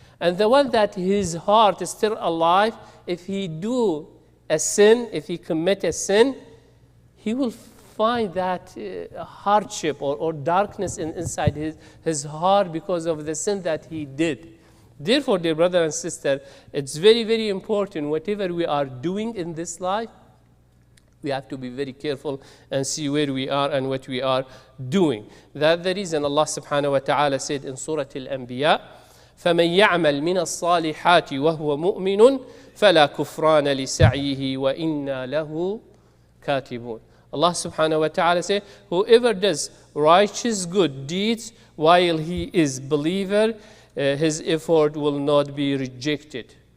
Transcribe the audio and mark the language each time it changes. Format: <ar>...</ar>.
<en>And the one that his heart is still alive, if he do a sin, if he commit a sin, he will find that hardship or darkness inside his heart because of the sin that he did. Therefore, dear brother and sister, it's very, very important, whatever we are doing in this life, we have to be very careful and see where we are and what we are doing. That's the reason Allah subhanahu wa ta'ala said in Surah Al-Anbiya,</en> <ar>فَمَنْ يَعْمَلْ مِنَ الصَّالِحَاتِ وَهُوَ مُؤْمِنٌ فَلَا كُفْرَانَ لِسَعْيِهِ وَإِنَّا لَهُ كَاتِبُونَ.</ar> <en>Allah subhanahu wa ta'ala said, whoever does righteous good deeds while he is believer, his effort will not be rejected.</en>